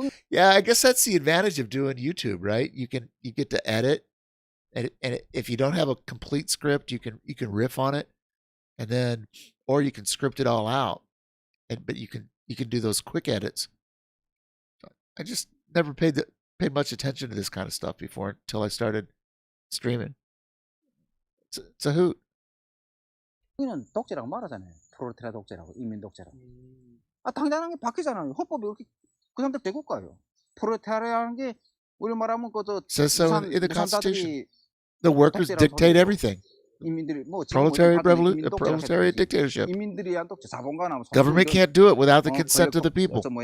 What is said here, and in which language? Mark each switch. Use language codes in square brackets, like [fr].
[en] Yeah, I guess that's the advantage of doing YouTube, right? You get to edit, and if you don't have a complete script, you can riff on it, and then or you can script it all out, but you can do those quick edits. I just never paid much attention to this kind of stuff before until I started streaming. It's a hoot. [ko] 우리는 독재라고 말하잖아요. 프롤레타리아 독재라고, 인민 독재라고. 당연한 게 바뀌잖아요. 헌법이 어떻게 그 사람들 대국가예요. 프롤레타리아라는 게 우리 말하면 [en] says so in the Constitution. The workers dictate everything. Proletariat dictatorship. Government can't do it without the consent of the people.